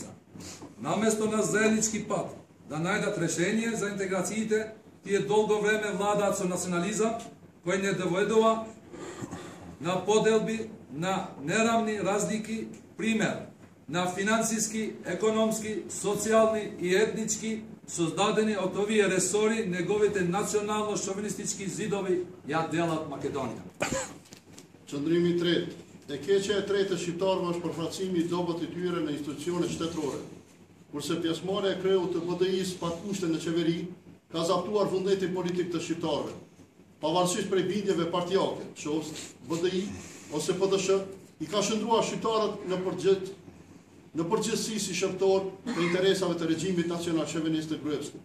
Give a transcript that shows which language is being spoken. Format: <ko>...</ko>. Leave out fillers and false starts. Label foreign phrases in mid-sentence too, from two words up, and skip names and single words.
<mk>Наместо на заеднички пат да најдат решение за интеграциите, тие долго време владаат со национализам, кој не доведува на поделби, на неравни разлики, пример на финансиски, економски, социјални и етнички, создадени од овие ресори, неговите национално-шовинистички зидови ја делат Македонија.</mk> <sq>Qëndrimi i tretë. E keqja e tretë e shqiptarëve është përfaqësimi i dobët i tyre në institucione shtetërore. Kurse pjesëmarrja e kreut të BDI-s pa kushte në qeveri ka zaptuar vullnetin politik të shqiptarëve, pavarësisht prej bindjeve partijake, qoftë BDI ose PDSH, i ka shndruar shqiptarët në përgjithësi si shërbëtor të interesave të regjimit nacional shovinist të Gruevskit.</sq>